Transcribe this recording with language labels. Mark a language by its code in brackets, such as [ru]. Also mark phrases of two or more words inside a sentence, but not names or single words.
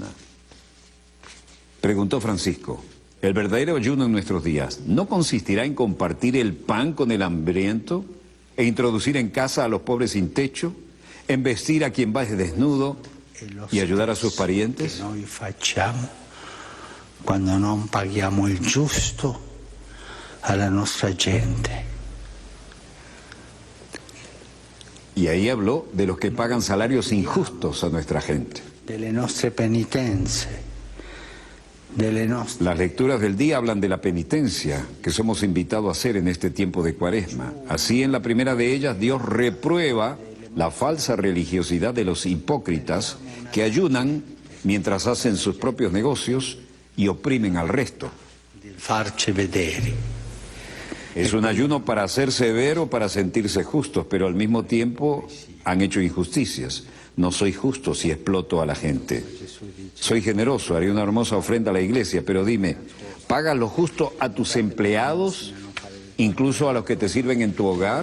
[es] Preguntó Francisco, ¿el verdadero ayuno en nuestros días no consistirá en compartir el pan con el hambriento e introducir en casa a los pobres sin techo, en vestir a quien va desnudo y ayudar a sus parientes? [it] Noi facciamo quando non paghiamo il giusto alla nostra gente. [es] Y ahí habló de los que pagan salarios injustos a nuestra gente. [it] Delle nostre penitenze, delle nostre... [es] Las lecturas del día hablan de la penitencia que somos invitados a hacer en este tiempo de Cuaresma. Así, en la primera de ellas, Dios reprueba la falsa religiosidad de los hipócritas que ayunan mientras hacen sus propios negocios y oprimen al resto. [it] farci vedere. [es] Es un ayuno para ser severo, para sentirse justos, pero al mismo tiempo han hecho injusticias. No soy justo si exploto a la gente. Soy generoso, haré una hermosa ofrenda a la iglesia, pero dime, ¿pagas lo justo a tus empleados, incluso a los que te sirven en tu hogar?